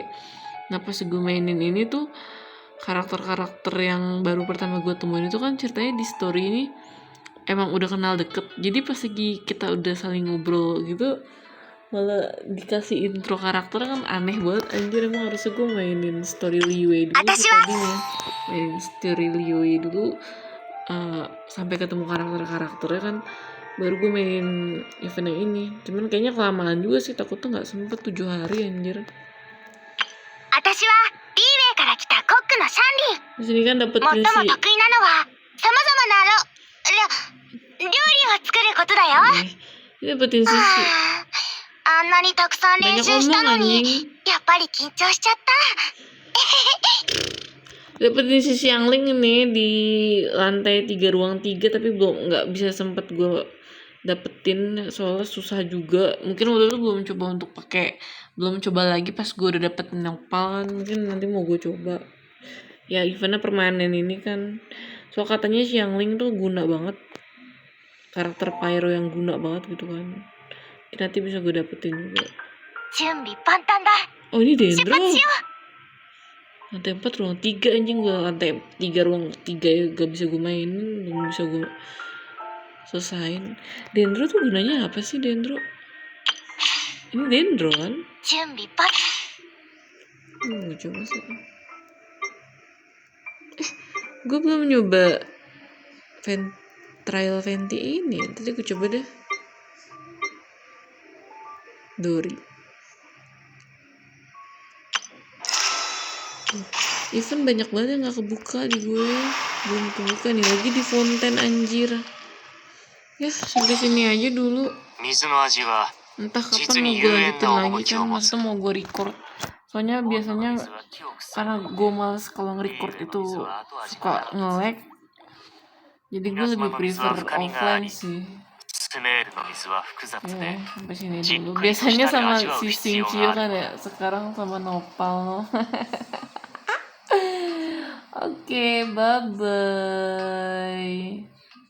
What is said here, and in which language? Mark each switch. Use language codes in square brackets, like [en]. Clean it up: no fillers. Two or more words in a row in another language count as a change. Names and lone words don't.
[id] Nah pas gue mainin ini tuh karakter-karakter yang baru pertama gue temuin itu kan ceritanya di story ini emang udah kenal deket, jadi pas lagi kita udah saling ngobrol gitu malah dikasih intro karakter kan aneh banget anjir. Emang harusnya gue mainin story Liyue dulu sih tadinya, mainin story Liyue dulu sampai ketemu karakternya kan baru gue mainin event yang ini. Cuman kayaknya kelamaan juga sih, takutnya nggak sempet 7 hari anjir. [ja] 私はリーウェイから来たコックのシャンリン。 [id] Di sini kan dapetin [ja] 最も得意なのはさまざまな料理を作ることだよ。 [id] ini dapetin sisi [ja] あんなにたくさん練 [id] banyak [ja] 習した [id] ngomong [ja] のに [id] anjing. [ja] やっぱり緊張しちゃった。 [id] Dapetin sisi yang link ini di lantai 3 ruang 3, tapi belum nggak bisa sempet gue dapetin soalnya susah juga. Mungkin waktu itu belum coba lagi pas gue udah dapet nopal kan, mungkin nanti mau gue coba ya. Eventnya permanen ini kan, so katanya si yang link tuh guna banget, karakter pyro yang guna banget gitu kan. Mungkin nanti bisa gue dapetin juga. [ja] 準備万端だ。 [id] Oh ini [ja] 出 [id] Dendro [ja] 発しよ [id] lantai 4 ruang 3 anjing. Gue lantai 3 ruang 3 ya gak bisa gue mainin, belum bisa gue selesain. Dendro tuh gunanya apa sih Dendro? Ini Dendro kan? [ja] う。準備万。 [id] Gue coba sih. Gue belum nyoba trial Venti ini. Tadi gue coba deh. Dori. Event banyak banget yang gak kebuka di gue. Belum kebuka nih, lagi di Fontaine anjir. Ya sampai sini aja dulu. [ja] 水の味は [id] Entah kapan mau gue lanjutin lagi kan, maksudnya mau gue record. Soalnya biasanya karena gue males kalau nge-record itu suka nge-lag, jadi gue lebih [en] prefer offline [id] sih. [ja] スメールの水は複雑 [id] Ya, [ja] で [id] sampai sini dulu. Biasanya sama si Xingqiu kan ya, sekarang sama Nopal. Oke, bye-bye.